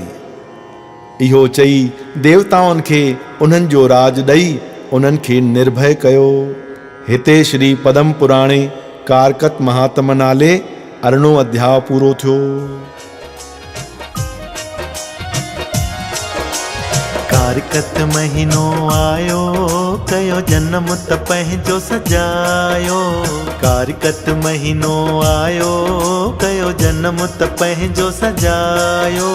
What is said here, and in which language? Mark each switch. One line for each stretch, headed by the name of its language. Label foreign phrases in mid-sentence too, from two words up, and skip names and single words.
Sindhi: इहो चई देवताउनि खे उन्हनि जो राज ॾेई उन्हनि खे निर्भय कयो। हिते श्री पदम पुराणे कारकत महात्म नाले 18 अध्याय पूरो थियो। कारकत महीनो आयो, कयो जन्म त पंहिंजो सजायो। कारकत महीनो आयो, कयो जन्म त पंहिंजो सजायो।